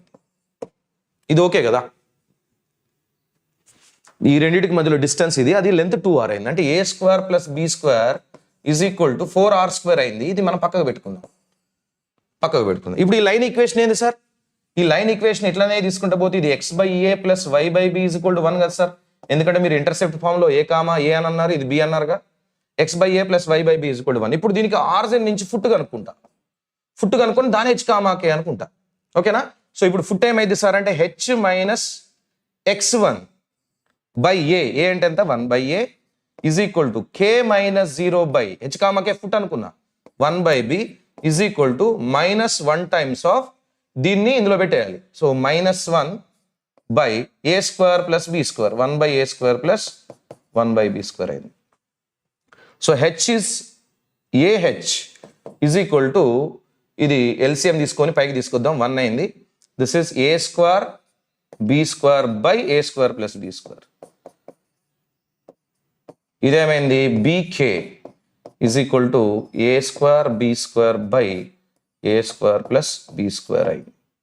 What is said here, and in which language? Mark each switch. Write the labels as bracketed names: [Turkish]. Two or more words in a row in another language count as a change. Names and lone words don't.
[Telugu] ఇది ఓకే కదా? ఈ రెండింటికి మధ్యలో డిస్టెన్స్ ఇది, అది లెంత్ 2r అయింది. అంటే a² + b² = 4r² అయింది. ఇది మనం పక్కకు పెట్టుకుందాం. ఇప్పుడు ఈ [English] line equation [Telugu] ఏంది సార్? ఈ [English] line equation [Telugu] ఎట్లనే తీసుకుంటా పోతే ఇది x/a + y/b = 1 కదా సార్. ఎందుకంటే మీరు [English] intercept form [Telugu] లో a, a అని అన్నారు, ఇది b అన్నారుగా. x/a + y/b = 1. ఇప్పుడు దీనికి ఆరిజిన్ నుంచి ఫుట్ కనుక్కొని దాని హెచ్కామాకే అనుకుంటా. ఓకేనా? సో ఇప్పుడు ఫుట్ ఏమైంది సార్ అంటే h - x1 / a. ఏ అంటే ఎంత? 1/a = k - 0 హెచ్కామాకే ఫుట్ అనుకున్నా 1/b = -1 [English] times of [Telugu] దీన్ని ఇందులో పెట్టేయాలి. సో -1/a² + b², 1/a² + 1/b² అయింది. సో h is ఇది ఎల్సిఎం తీసుకొని పైకి తీసుకొద్దాం. 1 అయింది. [English] this is a² b² / a² + b². [Telugu] ఇదేమైంది? bk = a² b² / a² + b² అయింది.